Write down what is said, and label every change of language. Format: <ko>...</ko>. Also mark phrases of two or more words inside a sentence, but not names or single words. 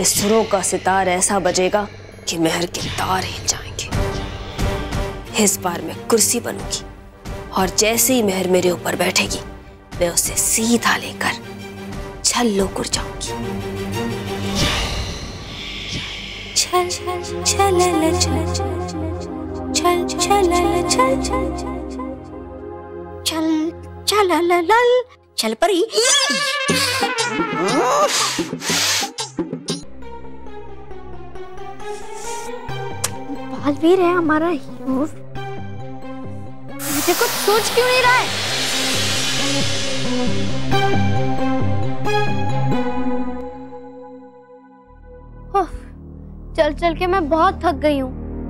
<hi>सुरों का सितार ऐसा बजेगा कि महर के तार हिल जाएंगे। इस बार मैं कुर्सी बनूंगी और जैसे ही महर मेरे ऊपर बैठेगी मैं उसे सीधा लेकर छल्लो कुर जाऊंगी। छल छल छल छल छल छल छल छल छल परी। बालवीर है हमारा हीरो, मुझे कुछ सोच क्यों नहीं रहा है? चल चल के मैं बहुत थक गई हूँ।</hi>